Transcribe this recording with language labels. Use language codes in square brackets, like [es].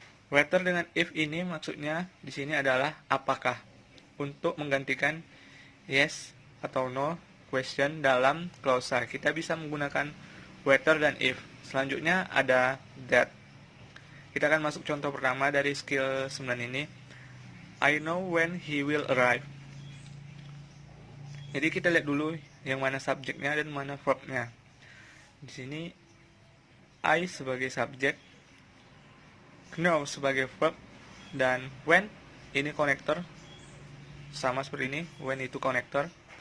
[id] Whether dengan if ini maksudnya di sini adalah apakah, untuk menggantikan yes atau no question dalam klausa. Kita bisa menggunakan whether dan if. Selanjutnya ada that. Kita akan masuk contoh pertama dari skill 9 ini. [en] I know when he will arrive. [id] Jadi kita lihat dulu yang mana subjeknya dan mana verbnya. Di sini I sebagai subjek, know sebagai verb, dan when ini konektor, sama seperti ini, when itu konektor.